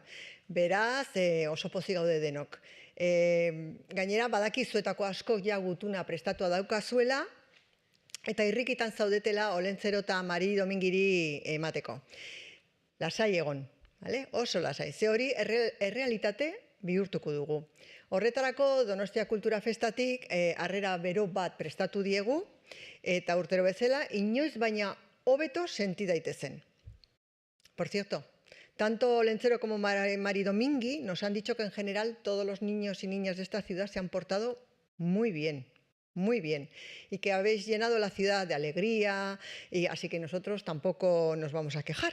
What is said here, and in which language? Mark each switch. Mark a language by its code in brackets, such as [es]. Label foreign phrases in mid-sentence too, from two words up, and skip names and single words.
[eu] Beraz, oso pozik gaude denok. Gainera, badakizuetako askok ja gutuna prestatua daukazuela, eta irrikitan zaudetela Olentzero eta Mari Domingiri emateko. Lasai egon. Vale? Oso lasai, ze hori errealitate bihurtuko dugu. Horretarako Donostia Kultura Festatik harrera bero bat prestatu diegu, eta urtero bezala, inoiz baina hobeto senti daitezen. [es] Por cierto, tanto Olentzero como Mari Domingui nos han dicho que en general todos los niños y niñas de esta ciudad se han portado muy bien. Muy bien, y que habéis llenado la ciudad de alegría, y así que nosotros tampoco nos vamos a quejar.